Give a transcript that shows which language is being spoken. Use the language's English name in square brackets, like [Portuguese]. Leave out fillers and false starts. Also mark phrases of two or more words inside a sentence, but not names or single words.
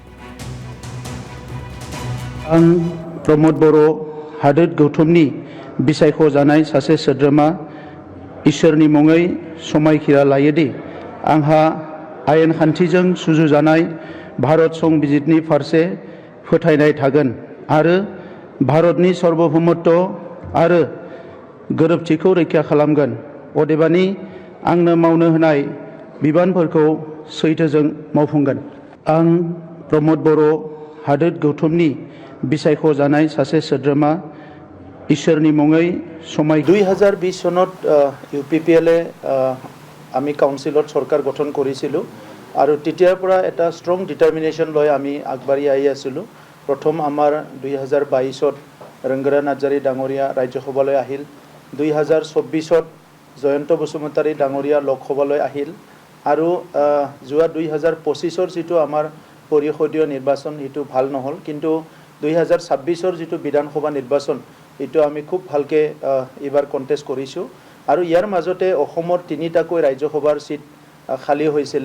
[Bodo] आं प्रमद बर' हादोर गौथुमनि बिसायख' जानाय सासे सोद्रोमा इसोरनि मुङै समायखिरा लायोदि आंहा आयेन खान्थिजों सुजुजानाय भारत संबिजितनि फारसे फोथायनाय थागोन आरो भारतनि सार्वभौमत्व आरो गोरोबथिखौ रैखा खालामगोन। अदेबानि आंनो मावनो होनाय बिबानफोरखौ सैथोजों मावफुंगोन। आं प्रमद बर' हादोर गौथुमनि बिसायख' जानाय सासे सोद्रोमा इसोरनि मुङै समाय [Assamese] 2020 सনত UPPLে আমি কাউন্সিলত সরকার গঠন কৰিছিলো আৰু তেতিয়াৰ পৰা এটা [English] strong determination [Assamese] লৈ আমি আগবাঢ়ি আহি আছিলোঁ। প্ৰথম আমাৰ 2022ত ৰংগৰা নাৰ্জাৰী ডাঙৰীয়া ৰাজ্যসভালৈ আহিল, 2024ত জয়ন্ত বসুমতাৰী ডাঙৰীয়া লোকসভালৈ আহিল আৰু যোৱা 2025ৰ যিটো আমাৰ পৰিষদীয় নিৰ্বাচন সেইটো ভাল নহ'ল, কিন্তু 2026ৰ যিটো বিধানসভা নিৰ্বাচন এইটো আমি খুব ভালকে এবাৰ কন্টেষ্ট কৰিছোঁ আৰু ইয়াৰ মাজতে অসমৰ 3টাকৈ ৰাজ্যসভাৰ সিট খালী হৈছিল।